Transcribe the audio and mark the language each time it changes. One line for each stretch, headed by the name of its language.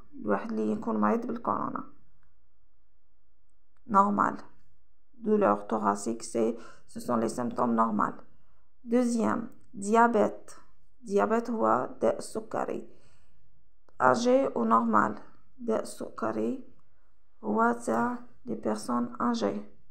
Arabic: الواحد اللي يكون مريض بالكورونا.
French: Normal. Douleur thoracique, ce sont les symptômes normaux. Deuxième, diabète. Diabète
Arabic: هو داء السكري.
French: Âgé ou normal.
Arabic: داء السكري هو تاع
French: les personnes âgées.